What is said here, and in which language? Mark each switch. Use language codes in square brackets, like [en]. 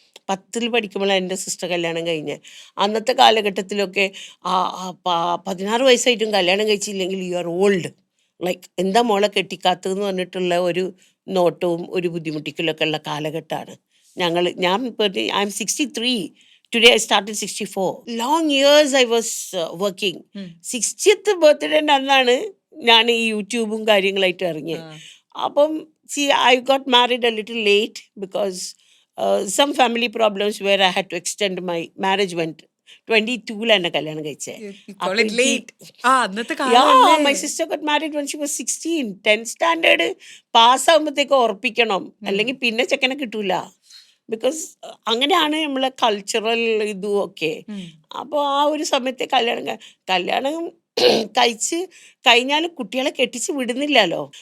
[ml] 10ൽ പഠിക്കുമ്പോഴാണ് എൻ്റെ സിസ്റ്റർ കല്യാണം കഴിഞ്ഞ്. അന്നത്തെ കാലഘട്ടത്തിലൊക്കെ 16 വയസ്സായിട്ടും കല്യാണം കഴിച്ചില്ലെങ്കിൽ [en] you are old, [ml] ലൈക്ക് എന്താ മോളെ കെട്ടിക്കാത്തതെന്ന് പറഞ്ഞിട്ടുള്ള ഒരു നോട്ടവും ഒരു ബുദ്ധിമുട്ടിക്കലൊക്കെ ഉള്ള കാലഘട്ടമാണ് ഞാൻ [en] I am 63. Today I started 64. Long years I was working. [ml] 60th birthday അന്നാണ് ഞാൻ ഈ യൂട്യൂബും കാര്യങ്ങളായിട്ട് ഇറങ്ങിയത്. അപ്പം [en] See, I got married a little late because some family problems where I had to extend my marriage went 22 [ml] എന്നെ കല്യാണം കഴിച്ചേ. [en] You call it [ml] എനിക്ക് late. അന്നത്തെ കാലമല്ലേ? [en] my sister got married when she was 16. [ml] 10th standard പാസ്സാകുമ്പോഴത്തേക്ക് ഉറപ്പിക്കണം, അല്ലെങ്കിൽ പിന്നെ ചെക്കനെ കിട്ടൂല. ബിക്കോസ് അങ്ങനെയാണ് നമ്മളെ കൾച്ചറൽ ഇതും ഒക്കെ. അപ്പോൾ ആ ഒരു സമയത്തെ കല്യാണം കഴിച്ച് കഴിഞ്ഞാൽ കുട്ടികളെ കെട്ടിച്ച് വിടുന്നില്ലല്ലോ.